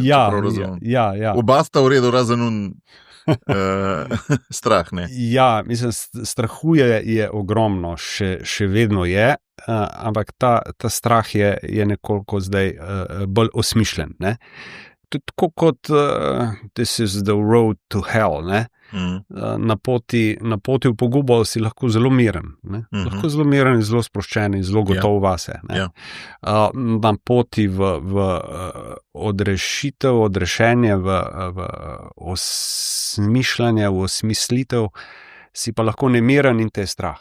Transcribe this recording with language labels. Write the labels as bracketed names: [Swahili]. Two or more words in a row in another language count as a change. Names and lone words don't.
[Slovenian] Ja. Oba sta v redu, razen strah, ne? Ja, mislim, strahu je ogromno, še vedno je, ampak ta strah je nekoliko zdaj bolj osmišljen, ne? Tako kot [English] this is the road to hell, [Slovenian] ne? Na poti v pogubo si lahko zelo miren, ne? Lahko zelo miren in zelo sproščen in zelo gotov vase. Na poti v odrešitev, odrešenje, v osmišljanje, v osmislitev si pa lahko nemiren in te je strah.